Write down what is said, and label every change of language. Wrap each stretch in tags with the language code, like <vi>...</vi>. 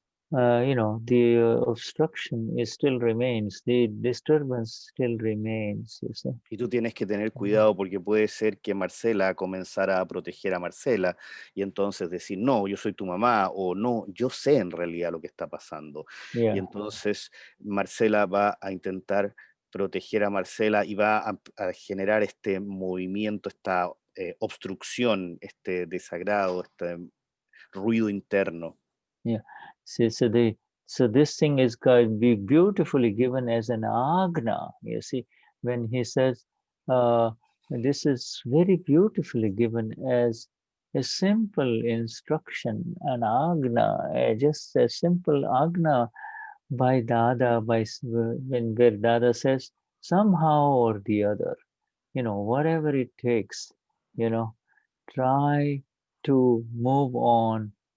<en>the obstruction still remains, the disturbance still remains, you see.</en> <es>Y tú tienes que tener cuidado porque puede ser que Marcela comenzara a proteger a Marcela y entonces decir, no, yo soy tu mamá, o no, yo sé en realidad lo que está pasando.</es> <en>Yeah.</en> <es>Y entonces Marcela va a intentar proteger a Marcela y va a generar este movimiento, esta obstrucción, este desagrado, este ruido interno.</es> <en>Yeah. So this thing is beautifully given as an agna. You see, when he says, this is very beautifully given as a simple instruction, an agna, just a simple agna by Dada, where Dada says, somehow or the other, whatever it takes, try to move on.</en>